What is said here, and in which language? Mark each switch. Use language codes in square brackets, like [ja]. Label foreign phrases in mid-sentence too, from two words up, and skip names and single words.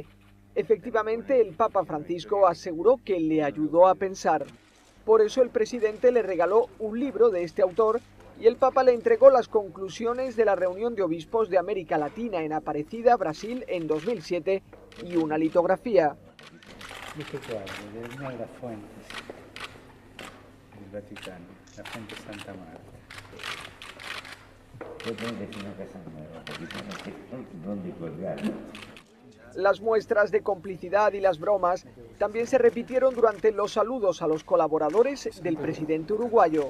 [es] Efectivamente, el Papa Francisco aseguró que le ayudó a pensar. Por eso el presidente le regaló un libro de este autor y el Papa le entregó las conclusiones de la reunión de obispos de América Latina en Aparecida, Brasil, en 2007 y una litografía. [it] Questo quadro è una delle fonti del Vaticano, [es] la Fuente Santa Marta. Las muestras de complicidad y las bromas también se repitieron durante los saludos a los colaboradores del presidente uruguayo.